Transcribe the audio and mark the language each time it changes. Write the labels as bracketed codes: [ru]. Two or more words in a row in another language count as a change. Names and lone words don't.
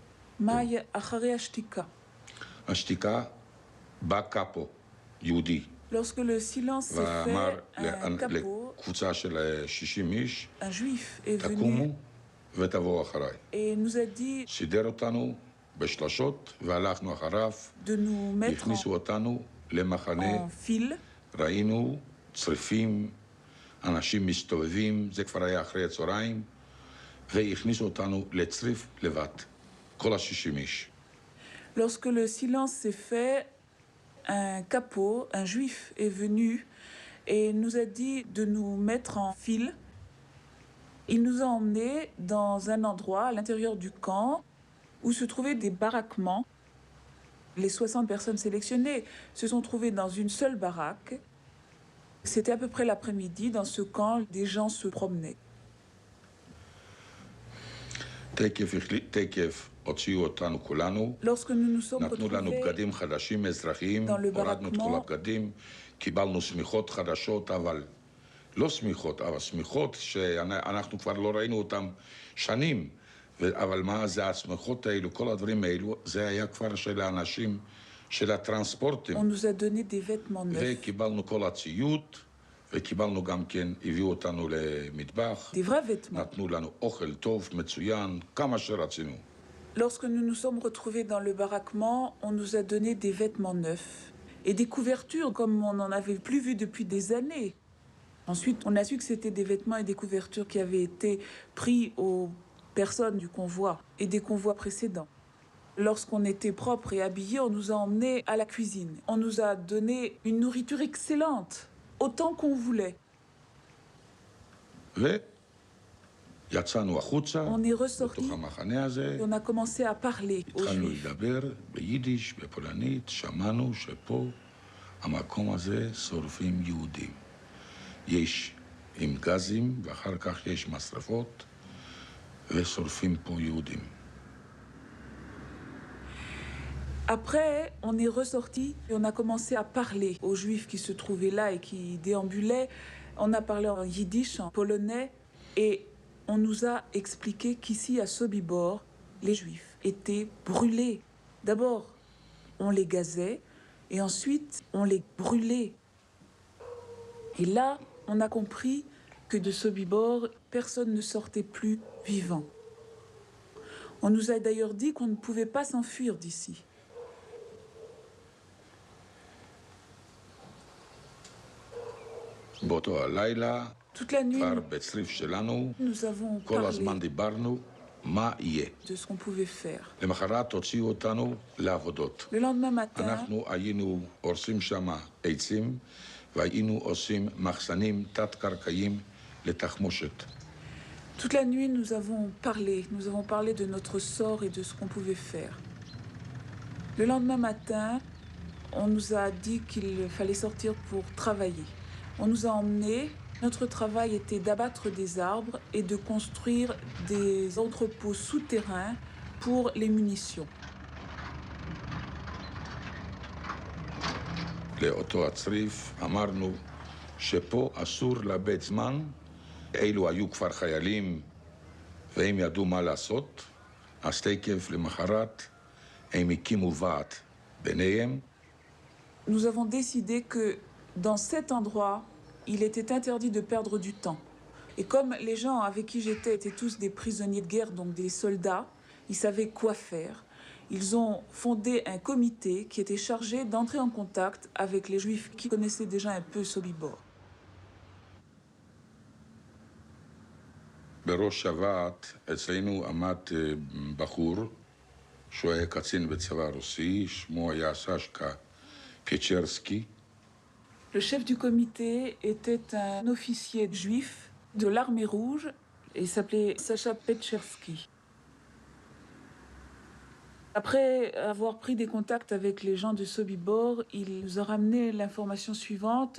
[fr] Maï achare ashtika. Ashtika, ba capo, yudi. Lorsque le silence s'est fait, un capot, un juif est venu et nous a dit de nous mettre en file. [he] אנשים מסתובבים, זה כבר היה אחרי הצהריים, והכניסו אותנו לצריף לבד, כל ה-60 איש. [fr] Lorsque le silence s'est fait, un capot, un juif est venu et nous a dit de nous mettre en file. Il nous a emmenés dans un endroit à l'intérieur du camp où se trouvaient des baraquements. Les 60 personnes sélectionnées se sont trouvées dans une seule baraque. C'était à peu près l'après-midi. Dans ce camp, des gens se promenaient. Lorsque nous nous sommes retrouvés dans le baraquement, [he] קיבלנו שמיכות חדשות, אבל לא שמיכות, אבל שמיכות שאנחנו כבר לא ראינו אותן שנים. אבל מה זה השמיכות האלו, כל הדברים האלו, זה היה כבר של האנשים, של הטרנספורטים. [fr] On nous a donné des vêtements neufs. [he] וקיבלנו כל הציוד, וקיבלנו גם כן, הביאו אותנו למטבח. [fr] Des vrais vêtements. [he] נתנו לנו אוכל טוב, מצוין, כמה שרצינו. [fr] Lorsque nous nous sommes retrouvés dans le baraquement, on nous a donné des vêtements neufs et des couvertures comme on n'en avait plus vu depuis des années. Ensuite, on a su que c'était des vêtements et des couvertures qui avaient été pris aux personnes du convoi et des convois précédents. Lorsqu'on était propre et habillé, on nous a emmenés à la cuisine. On nous a donné une nourriture excellente, autant qu'on voulait. [he] יצאנו החוצה, [fr] On est ressorti, [he] בתוך המחנה הזה, [fr] on a commencé à parler aux [he] התחלנו [fr] Juifs. [he] לדבר ביידיש, בפולנית, שמענו שפה, המקום הזה, שורפים יהודים. יש עם גזים, ואחר כך יש משרפות, ושורפים פה יהודים. [fr] Après, on est ressorti et on a commencé à parler aux Juifs qui se trouvaient là et qui déambulaient. On a parlé en yiddish, en polonais, et on nous a expliqué qu'ici, à Sobibor, les Juifs étaient brûlés. D'abord, on les gazait, et ensuite, on les brûlait. Et là, on a compris que de Sobibor, personne ne sortait plus vivant. On nous a d'ailleurs dit qu'on ne pouvait pas s'enfuir d'ici. [he] באותו הלילה, [fr] Toute la nuit, [he] כבר בצריף שלנו, [fr] nous avons [he] כל [fr] parlé [he] הזמן דיברנו מה יהיה. [fr] de ce qu'on pouvait faire. [he] למחרת הוציאו אותנו לעבודות. [fr] Le lendemain matin, [he] אנחנו היינו הורסים שם עצים, והיינו עושים מחסנים תת-קרקעיים לתחמושת. [fr] toute la nuit, nous avons parlé de notre sort et de ce qu'on pouvait faire. Le lendemain matin, on nous a dit qu'il fallait sortir pour travailler. On nous a emmenés. Notre travail était d'abattre des arbres et de construire des entrepôts souterrains pour les munitions. [he] לאותו הצריף אמרנו שפה אסור לאבד זמן, אלו היו כבר חיילים והם ידעו מה לעשות, אז תקף למחרת הם הקימו ועד ביניהם. [fr] Nous avons décidé que dans cet endroit, il était interdit de perdre du temps. Et comme les gens avec qui j'étais étaient tous des prisonniers de guerre, donc des soldats, ils savaient quoi faire. Ils ont fondé un comité qui était chargé d'entrer en contact avec les Juifs qui connaissaient déjà un peu Sobibor. [he] בראש הוועד אצלנו עמד בחור שהוא היה קצין בצבא הרוסי, שמו היה סשקה פצ'רסקי. [fr] Le chef du comité était un officier juif de l'armée rouge et s'appelait Sacha Petchersky. Après avoir pris des contacts avec les gens de Sobibor, il nous a ramené l'information suivante.